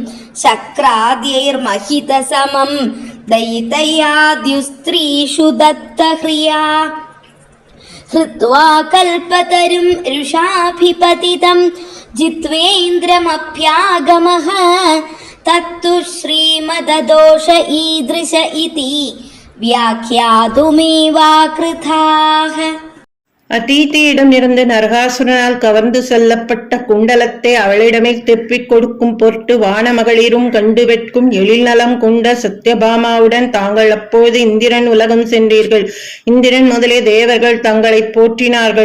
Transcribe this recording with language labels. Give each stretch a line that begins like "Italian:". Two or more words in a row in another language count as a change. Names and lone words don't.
Sanskrit: शक्राद्यैर्महितसमं दयितयाद्युस्त्रीषु दत्तह्रिया हृत्वा कल्पतरुं रुषाभिपतितं जित्वेन्द्रमप्यागमः तत्तु श्रीमददोष ईदृश इति व्याख्यातुमेवाकृताः.
Tamil: அதீதியிடமிருந்து நரகாசுரனால் கவர்ந்து செல்லப்பட்ட குண்டலத்தை அவளிடமே திருப்பிக் கொடுக்கும் பொருட்டு வானமகளிரும் கண்டு வெட்கும் எழில் நலம் கொண்ட சத்யபாமாவுடன் தாங்கள் அப்போது இந்திரன் உலகம் சென்றீர்கள். இந்திரன் முதலே தேவர்கள் தங்களை போற்றினார்கள்.